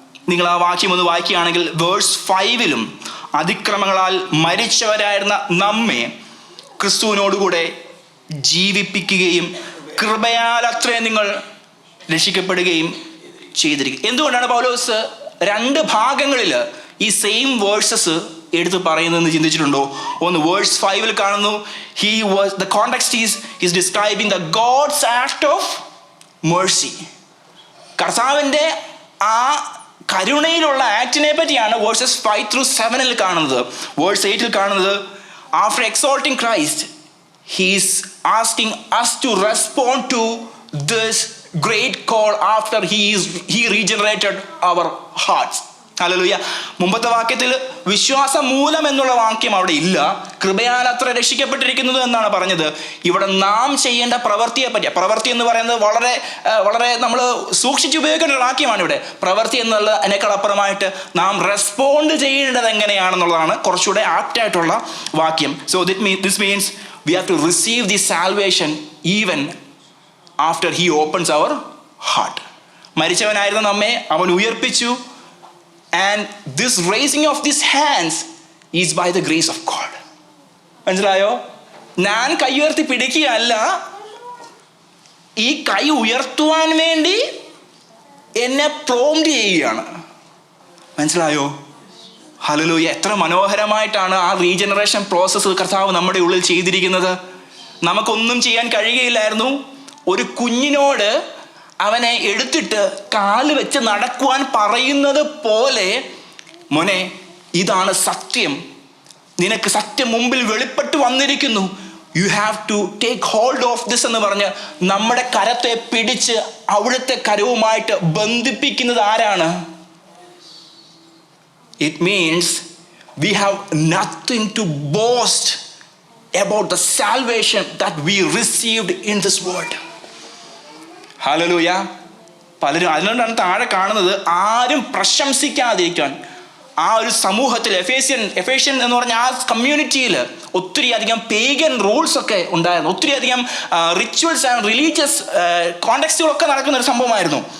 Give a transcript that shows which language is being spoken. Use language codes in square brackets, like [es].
[ml] നിങ്ങൾ ആ വാക്യം ഒന്ന് വായിക്കുകയാണെങ്കിൽ വേഴ്സ് 5 അതിക്രമങ്ങളാൽ മരിച്ചവരായിരുന്ന നമ്മെ ക്രിസ്തുവിനോടുകൂടെ ജീവിപ്പിക്കുകയും കൃപയാൽ അത്രേ നിങ്ങൾ രക്ഷിക്കപ്പെടുകയും ചെയ്തിരിക്കും. എന്തുകൊണ്ടാണ് പൗലോസ് 2 ഭാഗങ്ങളിൽ ഈ സെയിം വേഴ്സസ് എടുത്ത് പറയുന്നതെന്ന് ചിന്തിച്ചിട്ടുണ്ടോ? ഒന്ന് വേഴ്സ് 5 കാണുന്നു, [en] the context is describing the God's act of mercy. [ml] കർത്താവിൻ്റെ ആ കരുണയിലുള്ള ആക്ടിനെ പറ്റിയാണ് വേഴ്സസ് 5 through 7 കാണുന്നത്. വേഴ്സ് 8 കാണുന്നത്, [en] after exalting Christ, he is asking us to respond to this great call after he regenerated our hearts. Hallelujah. [ml] മുമ്പത്തെ വാക്യത്തിൽ വിശ്വാസം മൂലം എന്നുള്ള വാക്യം അവിടെ ഇല്ല. കൃപയാൽ അത്ര രക്ഷിക്കപ്പെട്ടിരിക്കുന്നത് എന്നാണ് പറഞ്ഞത്. ഇവിടെ നാം ചെയ്യേണ്ട പ്രവൃത്തിയെ പറ്റി, പ്രവൃത്തി എന്ന് പറയുന്നത് വളരെ വളരെ നമ്മൾ സൂക്ഷിച്ച് ഉപയോഗിക്കേണ്ട ഒരു വാക്യമാണ് ഇവിടെ. പ്രവൃത്തി എന്നുള്ള അതിനേക്കാൾ അപ്പുറമായിട്ട് നാം റെസ്പോണ്ട് ചെയ്യേണ്ടത് എങ്ങനെയാണെന്നുള്ളതാണ് കുറച്ചുകൂടെ ആപ്റ്റായിട്ടുള്ള വാക്യം. [en] So this means we have to receive the salvation even after he opens our heart. [ml] മരിച്ചവനായിരുന്ന നമ്മെ അവൻ ഉയർപ്പിച്ചു. [en] And this raising of these hands is by the grace of God. [ml] മനസ്സിലായോ? ഞാൻ കൈ ഉയർത്തി പിടിക്കുകയല്ല, ഈ കൈ ഉയർത്തുവാൻ വേണ്ടി എന്നെ പ്രോംപ്റ്റ് ചെയ്യുകയാണ്. മനസ്സിലായോ? ഹല്ലേലൂയ. എത്ര മനോഹരമായിട്ടാണ് ആ റീജനറേഷൻ പ്രോസസ്സ് കർത്താവ് നമ്മുടെ ഉള്ളിൽ ചെയ്തിരിക്കുന്നത്. നമുക്കൊന്നും ചെയ്യാൻ കഴിയുകയില്ലായിരുന്നു. ഒരു കുഞ്ഞിനോട് അവനെ എടുത്തിട്ട് കാല് വെച്ച് നടക്കുവാൻ പറയുന്നത് പോലെ, മോനെ ഇതാണ് സത്യം, നിനക്ക് സത്യം മുമ്പിൽ വെളിപ്പെട്ട് വന്നിരിക്കുന്നു, [en] you have to take hold of this [ml] എന്ന് പറഞ്ഞ് നമ്മുടെ കരത്തെ പിടിച്ച് അവിടുത്തെ കരവുമായിട്ട് ബന്ധിപ്പിക്കുന്നത് ആരാണ്? [en] It means we have nothing to boast about the salvation that we received in this world. [ml] Hallelujah. പലരും അതുകൊണ്ടാണ് താഴെ കാണുന്നത്, ആരും പ്രശംസിക്കാതിരിക്കാൻ. ആ ഒരു സമൂഹത്തിൽ എഫേഷ്യൻ എന്ന് പറഞ്ഞ ആ കമ്മ്യൂണിറ്റിയിൽ ഒത്തിരി അധികം പേഗൻ റൂൾസ് ഒക്കെ ഉണ്ടായിരുന്നു. ഒത്തിരി അധികം റിച്വൽസ് ആൻഡ് റിലീജിയസ് കോണ്ടെക്സ്റ്റുകളൊക്കെ നടക്കുന്ന ഒരു സംഭവമായിരുന്നു.